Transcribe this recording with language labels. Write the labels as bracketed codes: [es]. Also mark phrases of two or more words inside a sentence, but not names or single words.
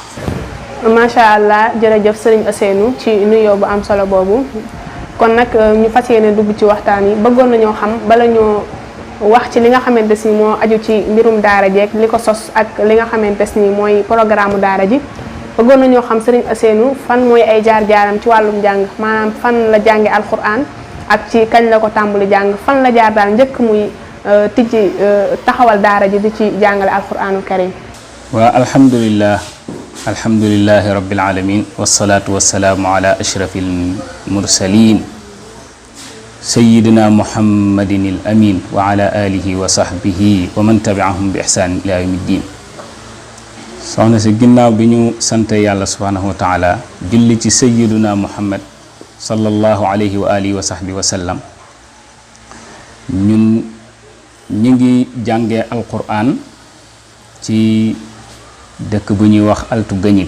[ar] ما شاء الله [wo] jërëjëf Serigne Ousseynou ci nuyoo bu am solo boobu kon nag ñu fas yéene dugg ci waxtaan yi bëggoon nañoo xam bala ñoo wax ci li nga xamante ni moo aju ci mbirum daara jeeg li ko sos ak li nga xamante ni mooy programme daara ji bëggoon nañoo xam Serigne Ousseynou fan mooy ay jaar-jaaram ci wàllum jàng maanaam fan la jànge alquran ak ci kañ la ko tàmbali jàng fan la jaar daal njëkk muy tijji taxawal daara ji di ci jàngale [ar] القرآن الكريم. والحمد لله رب العالمين والصلاة والسلام على أشرف المرسلين سيدنا محمد الأمين وعلى آله وصحبه ومن تبعهم بإحسان إلى يوم الدين. [wo] soxna si ginnaaw bi ñu sant yàlla [ar] سبحانه وتعالى [wo] julli ci [ar] سيدنا محمد صلى الله عليه وعلى آله وصحبه وسلم [wo] ñun ñi ngi jàngee alquran ci dëkk bu ñuy wax altu